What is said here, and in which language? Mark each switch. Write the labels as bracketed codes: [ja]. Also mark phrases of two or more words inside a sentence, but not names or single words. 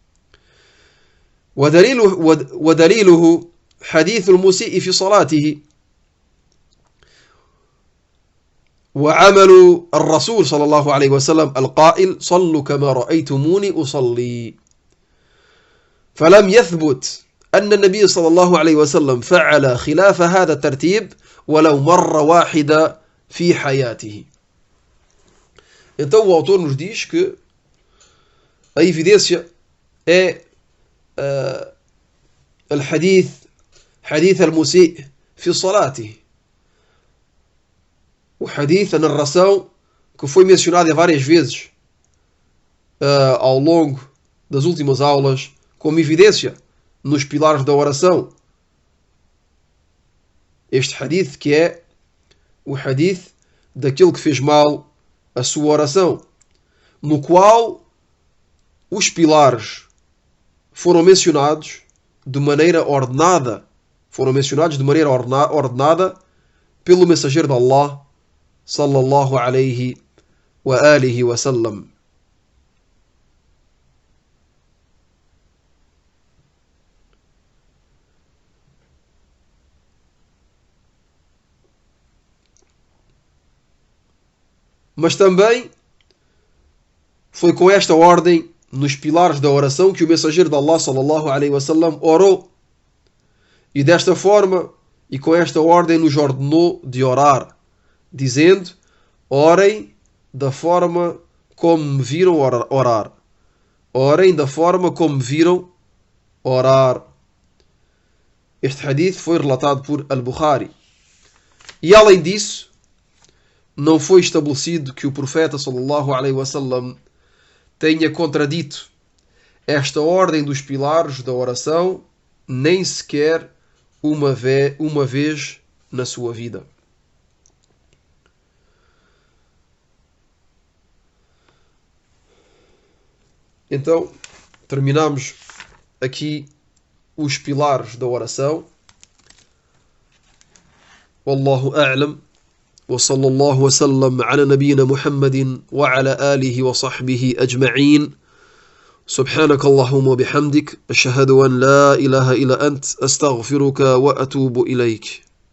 [ar] ودليله حديث المسيء في صلاته وعمل الرسول صلى الله عليه وسلم القائل صلوا كما رأيتموني أصلي. فلم يثبت أن النبي صلى الله عليه وسلم فعل خلاف هذا الترتيب ولو مرة واحدة في حياته. [pt] Então o autor nos diz que a evidência é [ar] حديث المسيء في صلاته. [pt] O hadith, a narração que foi mencionada várias vezes ao longo das últimas aulas como evidência nos pilares da oração. Este hadith que é o hadith daquele que fez mal a sua oração, no qual os pilares foram mencionados de maneira ordenada, pelo mensageiro de Allah, [ar] صلى الله عليه وآله وسلم. [pt] Mas também foi com esta ordem nos pilares da oração que o mensageiro de Allah [ar] صلى الله عليه وسلم [pt] orou. E desta forma, e com esta ordem, nos ordenou de orar, dizendo: orem da forma como me viram orar. Orem da forma como me viram orar. Este hadith foi relatado por Al-Bukhari. E além disso, não foi estabelecido que o profeta [ar] صلى الله عليه وسلم [pt] tenha contradito esta ordem dos pilares da oração nem sequer uma vez na sua vida. Então, terminamos aqui os pilares da oração. [ar] والله أعلم. وصلى الله وسلم على نبينا محمد وعلى آله وصحبه أجمعين. سبحانك اللهم وبحمدك أشهد أن لا إله إلا أنت أستغفرك وأتوب إليك.